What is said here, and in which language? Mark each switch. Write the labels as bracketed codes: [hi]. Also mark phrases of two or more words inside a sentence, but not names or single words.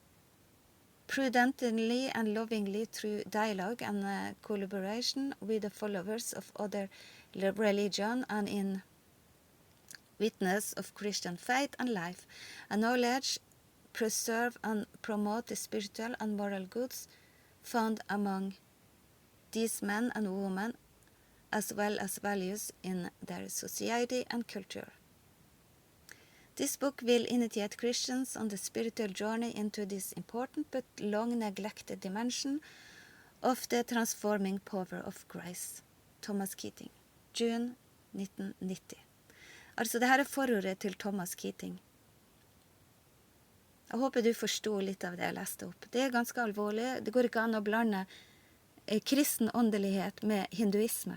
[en] prudently and lovingly through dialogue and collaboration with the followers of other religion and in witness of Christian faith and life, acknowledge, preserve and promote the spiritual and moral goods found among these men and women, as well as values in their society and culture. This book will initiate Christians on the spiritual journey into this important but long neglected dimension of the transforming power of grace. Thomas Keating, June 1990. [no] Altså, det her er forordet til Thomas Keating. Jeg håper du forstod litt av det jeg leste opp. Det er ganske alvorlig. Det går ikke an å blande kristen åndelighet med hinduisme.